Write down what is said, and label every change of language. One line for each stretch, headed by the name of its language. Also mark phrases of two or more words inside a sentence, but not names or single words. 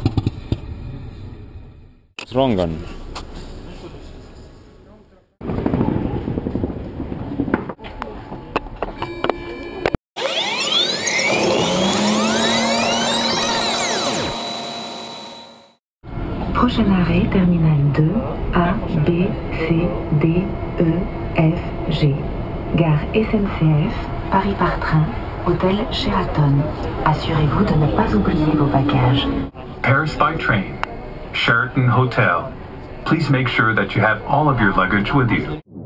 Estonian: Kas rong on?
French: Prochain arrêt, terminal 2, A, B, C, D, E, F, G. Gare SNCF, Paris par train, hôtel Sheraton. Assurez-vous de ne pas oublier vos bagages.
English: Paris by train, Sheraton Hotel. Please make sure that you have all of your luggage with you.